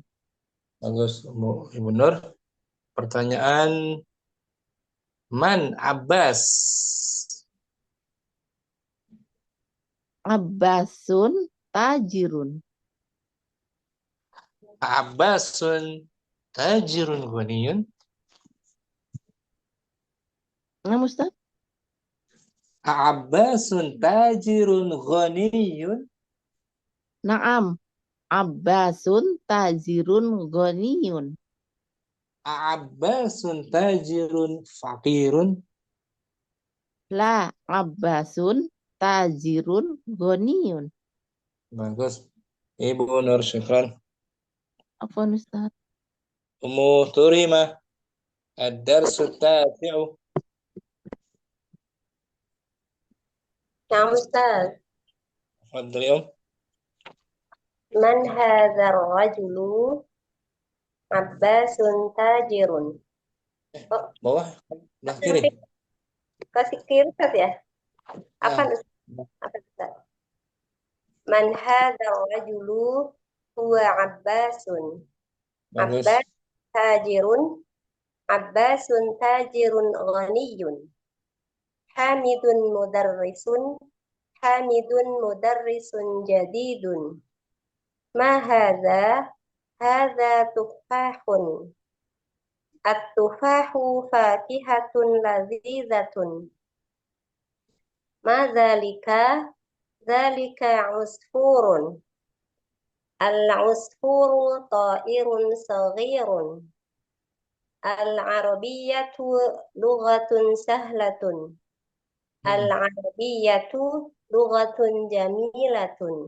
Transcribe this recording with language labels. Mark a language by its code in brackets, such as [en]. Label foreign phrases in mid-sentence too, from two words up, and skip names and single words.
[id] Bagus, Ibu Nur. Pertanyaan Man Abbas. [ar] عباسٌ تاجرٌ. عباسٌ تاجرٌ غنيٌّ. [id] Nah, Ustaz? [ar] عباسٌ تاجرٌ غنيٌّ. نعم، عباسٌ تاجرٌ غنيٌّ. عباسٌ تاجرٌ فقيرٌ. لا عباسٌ تاجرٌ غنيٌّ. [id] Bagus. Ibu Nur, syukran. [ar] عفوًا أستاذ. Ummu Turima. الدرسُ التاسعُ. [id] Nah, Ustaz. Fadli, [ar] من هذا الرجلُ عباسٌ تاجرٌ. Oh, [id] bawah, belah kiri. kasih kiri Ustaz ya? Apa Ustaz? Apa Ustaz? [ar] من هذا الرجلُ هو عباسٌ. [id] Bagus. [ar] عباسٌ تاجرٌ غنيٌّ. حامدٌ مدرسٌ جديدٌ. ما هذا؟ هذا تفاحٌ. التفاحُ فاكهةٌ لذيذةٌ. ما ذلك؟ ذلك عصفورٌ. العصفورُ طائرٌ صغيرٌ. العربيةُ لغةٌ سهلةٌ. العربيةُ لغةٌ جميلةٌ.